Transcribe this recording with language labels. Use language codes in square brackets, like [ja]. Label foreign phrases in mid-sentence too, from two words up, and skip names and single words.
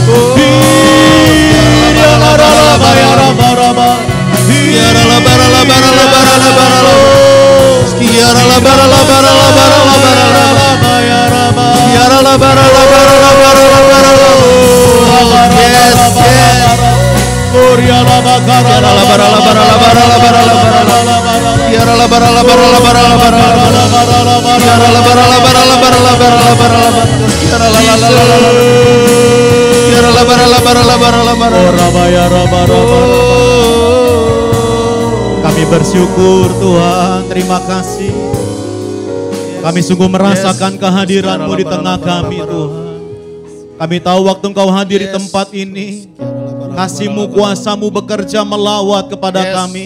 [en] Yara la bayara barala. Yara la barala barala barala barala. Yara la barala barala barala barala. Yara la barala barala barala barala. Yes, yes. Yara la barala barala barala barala barala. Yara la barala barala barala barala. Yara la barala barala barala barala barala. Yara la la la la la. Yara la barala barala barala barala. [id] Kami bersyukur Tuhan, terima kasih. Kami sungguh merasakan kehadiran-Mu di tengah kami Tuhan. Kami tahu waktu Engkau hadir di tempat ini, kasih-Mu, kuasa-Mu bekerja melawat kepada kami.